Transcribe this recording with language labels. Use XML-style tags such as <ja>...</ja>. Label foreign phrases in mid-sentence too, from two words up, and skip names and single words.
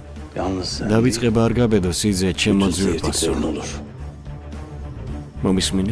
<tr>Yalnız sen</tr> <ka>დავიწყება არ გაბედო სიძე ჩემო ძვირფასო.</ka> <tr>sevdiklerin olur.</tr> <ka>მომისმინე?</ka>